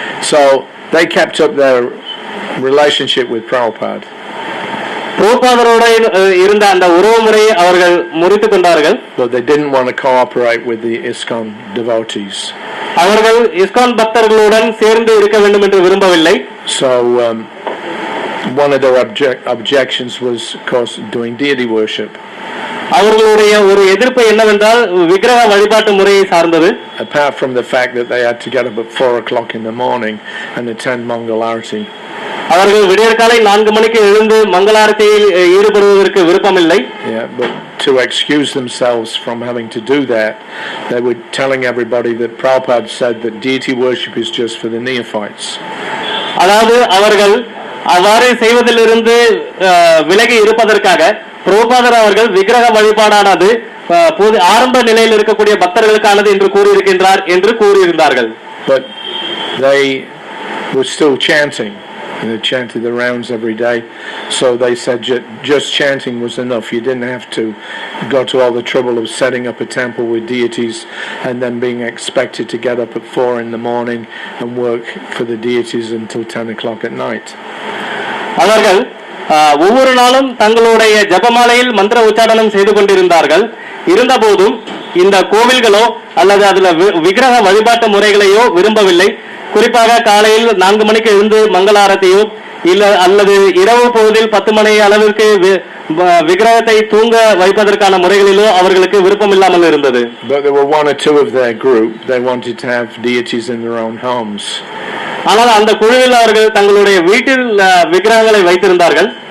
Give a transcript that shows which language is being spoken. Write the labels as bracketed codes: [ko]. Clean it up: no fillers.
[en] So they kept up their relationship with Prabhupada. [ta] பிரபுபாதரோட இருந்த அந்த உறவு முறையை அவர்கள் முறித்துக் கொண்டார்கள். [en] But they didn't want to cooperate with the ISKCON devotees. [ta] அவர்கள் இஸ்கான் பக்தர்களுடன் சேர்ந்து இருக்க வேண்டும் என்று விரும்பவில்லை. [en] So one of their objections was, of course, doing deity worship. [ta] அவர்களுடைய ஒரு எதிர்ப்பு என்னவென்றால் விக்கிரக வழிபாட்டு முறையை சார்ந்தது. [en] Apart from the fact that they had to get up at 4 o'clock in the morning and attend Mangalarati. [ta] அவர்கள் விடியற்காலை 4 மணிக்கு எழுந்து மங்களாரத்தியில் ஈடுபடுவதற்கு விருப்பமில்லை. [en] Yeah, but to excuse themselves from having to do that, they were telling everybody that Prabhupada said that deity worship is just for the neophytes. [ta] அதாவது அவர்கள் அவ்வாறு செய்வதிலிருந்து விலகி இருப்பதற்காக பிரபுபாதர் அவர்கள் விக்கிரக வழிபாடானது ஆரம்ப நிலையில் இருக்கக்கூடிய பக்தர்களுக்கானது என்று கூறியிருக்கின்றார் என்று கூறியிருந்தார்கள். [en] But they were still chanting. They chanted the rounds every day. So they said just chanting was enough. You didn't have to go to all the trouble of setting up a temple with deities and then being expected to get up at 4 in the morning and work for the deities until 10 o'clock at night. [ta] அவர்கள் ஒவ்வொரு நாளும் தங்களுடைய ஜபமாலையில் மந்திர உச்சாரணம் செய்து கொண்டிருந்தார்கள். இருந்தபோதும் இந்த கோவில்களோ அல்லது அதுல விக்கிரக வழிபாட்டு முறைகளையோ விரும்பவில்லை. குறிப்பாக காலையில் 4 மணிக்கு எழுந்து மங்களாரத்தையோ இல்ல அல்லது இரவு பொழுதில் 10 மணி அளவிற்கு விக்கிரகத்தை தூங்க வைப்பதற்கான முறைகளிலோ அவர்களுக்கு விருப்பம் இல்லாமல் இருந்தது. [en] But there were one or two of their group. They wanted to have deities in their own homes. [ta] ஆனால் அந்த குழுவில் அவர்கள் தங்களுடைய வீட்டில் விக்கிரகங்களை வைத்திருந்தார்கள்.